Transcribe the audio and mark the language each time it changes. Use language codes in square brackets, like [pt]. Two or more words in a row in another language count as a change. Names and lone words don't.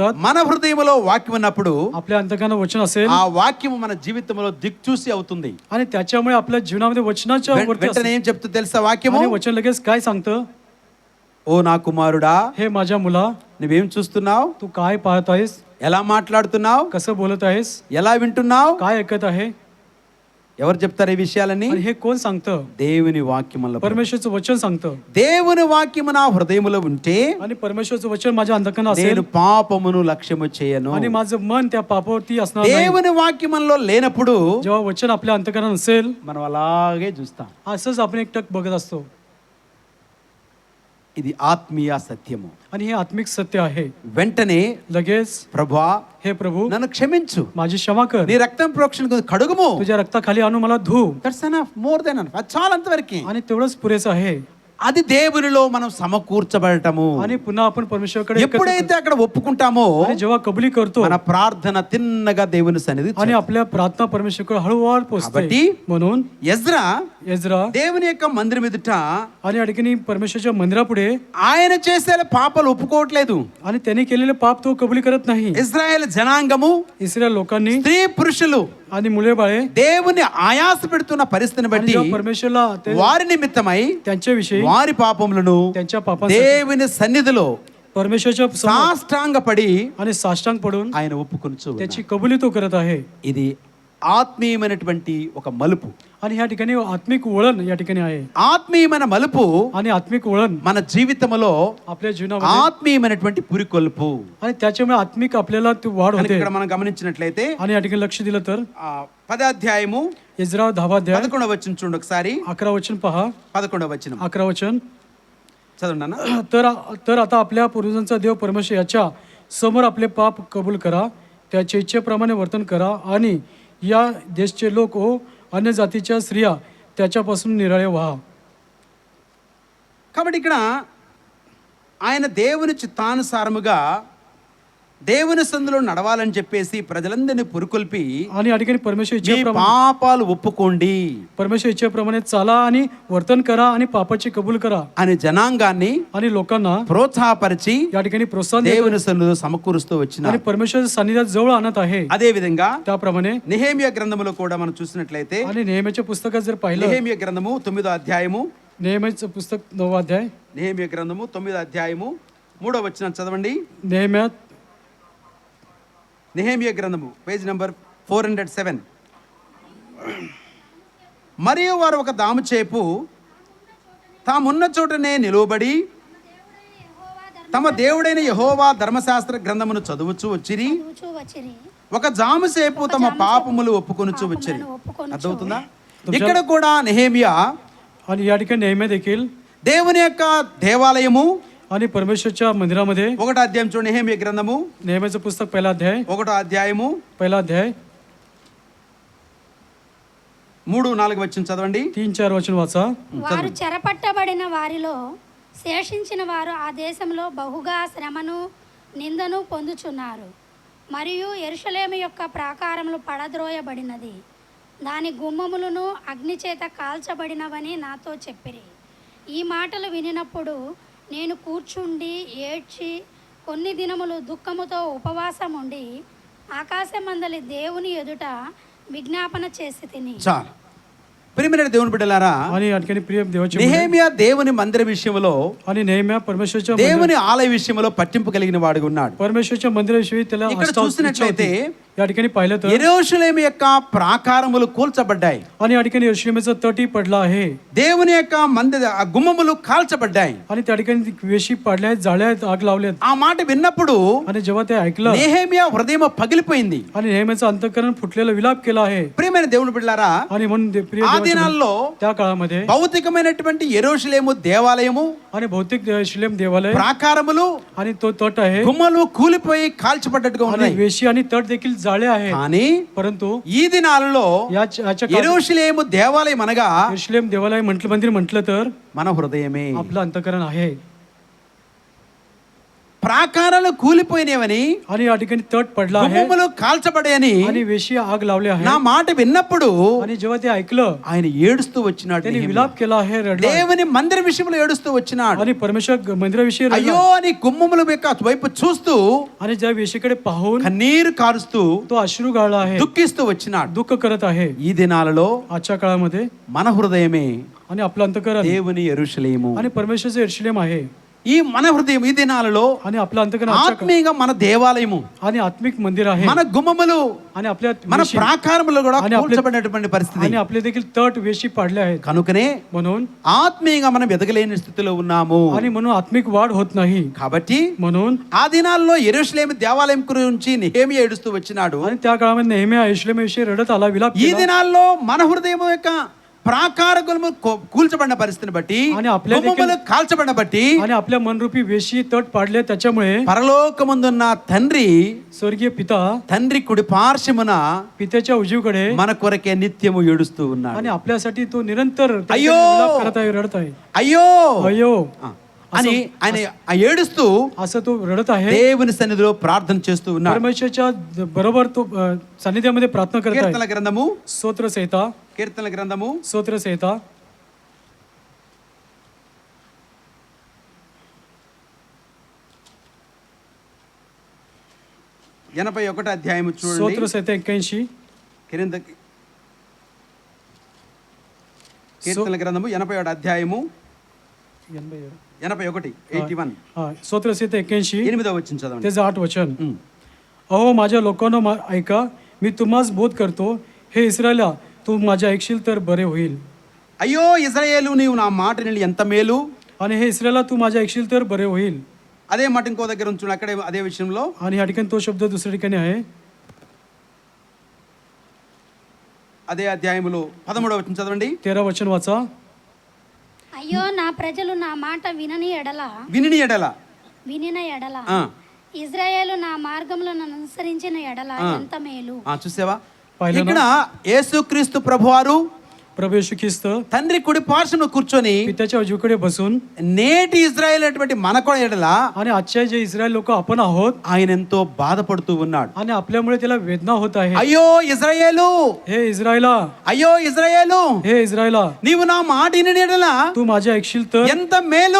[te] మన హృదయంలో వాక్యం ఉన్నప్పుడు [mr] आपल्या अंतर्गत वचन असेल [te] ఆ వాక్యము మన జీవితంలో దిక్చూసి అవుతుంది. [mr] आणि त्याच्यामुळे आपल्या जीवनामध्ये वचनाच्या वरती [te] వెంటనే ఏం చెప్తూ తెలుసా వాక్యము? [mr] आणि वचन लगेच काय सांगतं, [te] ఓ నా కుమారుడా, [mr] हे माझ्या मुला, [te] నువ్వేం చూస్తున్నావు? [mr] तू काय पाहत आहेस, [te] ఎలా మాట్లాడుతున్నావు? [mr] कसं बोलत आहेस, [te] ఎలా వింటున్నావు? [mr] काय ऐकत आहे. [te] ఎవరు చెప్తారు ఈ విషయాలన్నీ? [mr] आणि हे कोण सांगतं? [te] దేవుని వాక్యములో. [mr] परमेश्वरचं वचन सांगतं. [te] దేవుని వాక్యము నా హృదయములో ఉంటే [mr] आणि परमेश्वरचं वचन माझ्या अंतकरणात असेल [te] నేను పాపమును లక్ష్యము చేయను. [mr] आणि माझं मन त्या पापावरती असणार नाही. [te] దేవుని వాక్యములో లేనప్పుడు [mr] जेव्हा वचन आपल्या अंतकरणात नसेल, [te] మనం అలాగే చూస్తాం. [mr] असंच आपण एकटक बघत असतो. [te] ఇది ఆత్మీయ సత్యము. [mr] आणि हे आत्मिक सत्य आहे. [te] వెంటనే [mr] लगेच, [te] ప్రభువా [mr] हे प्रभू, [te] నన్ను క్షమించు, [mr] माझी क्षमा कर, [te] నీ రక్తం ప్రోక్షణ కడుగుము. [mr] तुझ्या रक्ताखाली आणून मला धू. [en] That's enough, more than enough. [te] అది చాలా అంతవరకు. [mr] आणि तेवढंच पुरेसं आहे. [te] అది దేవునిలో మనం సమకూర్చబడటము. [mr] आणि पुन्हा आपण परमेश्वराकडे एकत्र [te] ఎప్పుడైతే అక్కడ ఒప్పుకుంటామో [mr] आणि जेव्हा कबुली करतो [te] మన ప్రార్థన తిన్నగా దేవుని సన్నిధి [mr] आणि आपल्या प्रार्थना परमेश्वराकडे हळूहळू पोहोचते. [te] కాబట్టి [mr] म्हणून [te] ఎజ్రా [mr] एज्रा [te] దేవుని యొక్క మందిరం ఎదుట [mr] आणि या ठिकाणी परमेश्वराच्या मंदिरापुढे [te] ఆయన చేసే పాపాలు ఒప్పుకోవట్లేదు. [mr] आणि त्यांनी केलेले पाप तो कबुली करत नाही. [te] ఇజ్రాయెల్ జనాంగము, [mr] इस्रायल लोकांनी [te] స్త్రీ పురుషులు [mr] आणि मुले बाळे [te] దేవుని ఆయాస పెడుతున్న పరిస్థితిని [mr] आणि [te] బట్టి [mr] जेव्हा परमेश्वरला [te] వారి నిమిత్తమై [mr] त्यांच्याविषयी [te] వారి పాపములను [mr] त्यांच्या पापांसाठी [te] దేవుని సన్నిధిలో [mr] परमेश्वराच्या समोर [te] సాష్టాంగపడి [mr] आणि साष्टांग पडून [te] ఆయన ఒప్పుకొనుచు. [mr] त्याची कबुली तो करत आहे. [te] ఇది ఆత్మీయమైనటువంటి ఒక మలుపు. [mr] आणि या ठिकाणी आत्मिक वळण या ठिकाणी आहे. [te] ఆత్మీయమైన మలుపు [mr] आणि आत्मिक वळण [te] మన జీవితంలో [mr] आपल्या जीवनामध्ये [te] ఆత్మీయమైనటువంటి పురికొల్పు. [mr] आणि त्याच्यामुळे आत्मिक आपल्याला ती वाढ [te] కనుక [mr] होते. [te] ఇక్కడ మనం గమనించినట్లయితే [mr] आणि या ठिकाणी लक्ष दिलं तर [te] 10వ అధ్యాయము [mr] इस्रा 10वा अध्याय [te] 11వ వచనం చూడండి ఒకసారి. [mr] 11 वचन पहा. [te] 11వ వచనం [mr] 11 वचन. [te] చదవండి అన్న. [mr] तर आता आपल्या पूर्वजांचा देव परमेश्वर याच्या समोर आपले पाप कबूल करा, त्याच्या इच्छेप्रमाणे वर्तन करा आणि या देशचे लोक ओ अन्य जातीच्या स्त्रिया त्याच्यापासून निराळे व्हा. [te] కాబట్టి ఇక్కడ ఆయన దేవుని చిత్తానుసారముగా దేవుని సందులో నడవాలని చెప్పేసి ప్రజలందరినీ పురుకొల్పి [mr] आणि या ठिकाणी परमेश्वर [te] మీ [mr] इच्छेप्रमाणे [te] పాపాలు ఒప్పుకోండి [mr] परमेश्वर इच्छेप्रमाणे चाला आणि वर्तन करा आणि पापाची कबूल करा [te] అని జనాంగాన్ని [mr] आणि लोकांना [te] ప్రోత్సాహపరిచి [mr] या ठिकाणी प्रोत्साहन देत [te] దేవుని సన్నిధిలో సమకూరుస్తూ వచ్చిన [mr] आणि परमेश्वर सानिध्यात जवळ आणत आहे. [te] అదే విధంగా [mr] त्याप्रमाणे [te] నెహెమియా గ్రంథములో కూడా మనం చూసినట్లయితే [mr] आणि नेहमीच्या पुस्तकात जर पाहिलं, [te] నెహెమియా గ్రంథము 9వ అధ్యాయము, [mr] नेहमीचं पुस्तक 9वा अध्याय, [te] నెహెమియా గ్రంథము 9వ అధ్యాయము 3వ వచనం చదవండి. [mr] नेहम्यात [te] నెహెమియా గ్రంథము [en] page number [te] 407. మరియు వారు ఒక దాము చేపు తామున్న చోటనే నిలువబడి తమ దేవుడైన యెహోవా ధర్మశాస్త్ర గ్రంథమును చదువుచూ వచ్చిరి. ఒక జాముసేపు తమ పాపములు ఒప్పుకొనుచు వచ్చారు. ఒప్పుకొనుచు అర్థమవుతుందా? ఇక్కడ కూడా నెహేమియా [mr] आणि या ठिकाणी नेहम्या देखील [te] దేవుని యొక్క దేవాలయము [mr] आणि परमेश्वरच्या मंदिरामध्ये [te] 1వ అధ్యాయం చూడండి. నెహేమియా గ్రంథము [mr] नेहम्याचं पुस्तक पहिला अध्याय [te] 1వ అధ్యాయము [mr] पहिला अध्याय [te] 3-4 వచనం చదవండి. [mr] 3-4 वचन वाचा. [te] వారు చెరపట్టబడిన వారిలో శేషించిన వారు ఆ దేశంలో బహుగా శ్రమను నిందను పొందుచున్నారు. మరియు యెరూషలేము యొక్క ప్రాకారములు పడద్రోయబడినది, దాని గుమ్మములను అగ్నిచేత కాల్చబడినవని నాతో చెప్పిరి. ఈ మాటలు వినినప్పుడు నేను కూర్చుండి ఏడ్చి కొన్ని దినములు దుఃఖముతో ఉపవాసం ఉండి ఆకాశమందలి దేవుని ఎదుట విజ్ఞాపన చేసి తిని. చాలు. ప్రియమైన దేవుని బిడ్డలారా, [mr] आणि या ठिकाणी प्रिय देवाचे [te] నెహేమియా దేవుని మందిర విషయంలో, [mr] आणि नेहम्या परमेश्वरच्या [te] దేవుని ఆలయ విషయంలో పట్టింపు కలిగిన వాడుగా ఉన్నాడు. [mr] परमेश्वरच्या मंदिराविषयी त्याला [te] ఇక్కడ చూసినట్లయితే [mr] या ठिकाणी पाहिलं तर [te] యెరూషలేము యొక్క ప్రాకారములు కూల్చబడ్డాయి. [mr] आणि या ठिकाणी यरूशलेमेचा तटही पडला आहे [te] దేవుని యొక్క మందిర ఆ గుమ్మములు కాల్చబడ్డాయి. [mr] आणि त्या ठिकाणी वेशी पाडल्या आहेत, जाळ्या आहेत, आग लावल्यात. [te] ఆ మాట విన్నప్పుడు [mr] आणि जेव्हा ते ऐकलं [te] నెహేమియా హృదయం పగిలిపోయింది. [mr] आणि नेहम्याचं अंतःकरण फुटलेलं विलाप केला आहे. [te] ప్రియమైన దేవుని బిడ్డలారా, [mr] आणि म्हणून प्रिय [te] ఆ [mr] देवाचे [te] దినాల్లో [mr] त्या काळामध्ये [te] భౌతికమైనటువంటి యెరూషలేము దేవాలయము, [mr] आणि भौतिक यरूशलेम देवालय [te] ప్రాకారములు, [mr] आणि तो तट आहे [te] గుమ్మలు కూలిపోయి కాల్చబడ్డట్టుగా [mr] आणि [te] ఉన్నాయి. [mr] वेशी आणि तट देखील जाळे आहे. [te] కానీ [mr] परंतु [te] ఈ దినాలలో [mr] याच्या काळात [te] యెరూషలేము దేవాలయం అనగా [mr] यरूशलेम देवालय मंदिर म्हटलं तर [te] మన హృదయమే. [mr] आपलं अंतःकरण आहे. [te] ప్రాకారాలు కూలిపోయినవని, [mr] आणि या ठिकाणी तट पडला आहे [te] గుమ్మములు కాల్చబడాయని [mr] आणि वेशी आग लावली आहे. [te] నా మాట విన్నప్పుడు [mr] आणि जेव्हा ते ऐकलं [te] ఆయన ఏడుస్తూ వచ్చినాడు. [mr] त्यांनी [te] నెహెమ్యా. [mr] विलाप केला आहे, रडला आहे. [te] దేవుని మందిర విషయంలో ఏడుస్తూ వచ్చినాడు. [mr] आणि परमेश्वर मंदिराविषयी रडला. [te] అయ్యో అని గుమ్మముల వైపు చూస్తూ [mr] आणि ज्या वेशीकडे पाहून [te] కన్నీరు కారుస్తూ [mr] तो अश्रू गाळला आहे, [te] దుఃఖిస్తూ వచ్చినాడు. [mr] दुःख करत आहे. [te] ఈ దినాలలో [mr] आजच्या काळामध्ये [te] మన హృదయమే [mr] आणि आपलं अंतःकरण [te] దేవుని యెరూషలేము. [mr] आणि परमेश्वरचं यरूशलेम आहे. [te] ఈ మన హృదయం ఈ దినాలలో [mr] आणि आपलं अंतःकरण आजच्या [te] ఆత్మీయంగా మన దేవాలయము, [mr] आणि आत्मिक मंदिर आहे. [te] మన గుమ్మములు, [mr] आणि आपल्या [te] మన [mr] वेशी [te] ప్రాకారములు కూడా [mr] आणि आपले- [te] కూల్చబడినటువంటి పరిస్థితి. [mr] आणि आपले देखील तट वेशी पाडले आहेत. [te] కనుకనే [mr] म्हणून [te] ఆత్మీయంగా మనం ఎదగలేని స్థితిలో ఉన్నాము. [mr] आणि म्हणून आत्मिक वाढ होत नाही. [te] కాబట్టి [mr] म्हणून [te] ఆ దినాల్లో యెరూషలేము దేవాలయం గురించి నెహెమియా ఏడుస్తూ వచ్చినాడు. [mr] आणि त्या काळामध्ये नेहम्या यरूशलेमाविषयी रडत आला, विलाप [te] ఈ [mr] केला. [te] దినాల్లో మన హృదయం యొక్క ప్రాకారములు కూల్చబడిన పరిస్థితిని బట్టి, [mr] आणि आपल्या [te] గుమ్మములు కాల్చబడిన బట్టి, [mr] आणि आपल्या मनरूपी वेशी तट पाडले, त्याच्यामुळे [te] పరలోకమందున్న తండ్రి, [mr] स्वर्गीय पिता [te] తండ్రి కుడి పార్శ్వమున [mr] पित्याच्या उजवीकडे [te] మన కొరకే నిత్యము ఏడుస్తూ ఉన్నాడు. [mr] आणि आपल्यासाठी तो निरंतर अय्यो! विलाप करत आहे, रडत आहे. [te] అయ్యో [mr] अयो [te] అని ఆయన ఏడుస్తూ [mr] असं तो रडत आहे. [te] దేవుని సన్నిధిలో ప్రార్థన చేస్తూ ఉన్నాడు. [mr] परमेश्वरच्या बरोबर तो सानिध्यामध्ये प्रार्थना करत [te] కీర్తనల [mr] आहे. [te] గ్రంథము [mr] स्तोत्र संहिता [te] 81వ అధ్యాయము చూడండి. [mr] स्तोत्र संहिता 81 [te] కీర్తనల గ్రంథము 81వ అధ్యాయము 81 [mr] स्तोत्र संहिता 81 [te] 8వ వచనం చదవండి. [mr] त्याचं 8 वचन. अहो माझ्या लोकांनो ऐका, मी तुम्हास बोध करतो, हे इस्रायला तू माझ्या ऐकशील तर बरे होईल. [te] అయ్యో ఇశ్రాయేలు, నీవు నా మాట విని ఎంత మేలు. [mr] आणि हे इस्रायला तू माझ्या ऐकशील तर बरे होईल. [te] అదే మాట ఇంకో దగ్గర ఉంచుడు, అక్కడే అదే విషయంలో [mr] आणि या ठिकाणी तो शब्द दुसऱ्या ठिकाणी आहे. [te] అదే అధ్యాయములో 13వ వచనం చదవండి. [mr] 13 वचन वाचा. [te] అయ్యో నా ప్రజలు నా మాట వినని ఎడల వినిన ఎడల ఇజ్రాయేలు నా మార్గములను అనుసరించిన ఎడల ఎంత మేలు. చూసావా, [mr] पाहिलं [te] ఇక్కడ [mr] ना? [te] యేసుక్రీస్తు ప్రభువారు [mr] प्रभू येशू ख्रिस्त [te] తండ్రి కుడి పార్శ్వమున కూర్చొని [mr] पित्याच्या उजवीकडे बसून [te] నేటి ఇజ్రాయేల్ అనేటువంటి మన కూడా ఎడల [mr] आणि आजच्या जे इस्रायल लोक आपण आहोत, [te] ఆయన ఎంతో బాధపడుతూ ఉన్నాడు. [mr] आणि आपल्यामुळे त्याला वेदना होत आहे. [te] అయ్యో ఇజ్రాయేలు, [mr] हे इस्रायला, [te] అయ్యో ఇజ్రాయేలు, [mr] हे ఇజ్రాయला [te] నీవు నా మాట విని ఎడల [mr] तू माझे ऐकशील तर [te] ఎంత మేలు,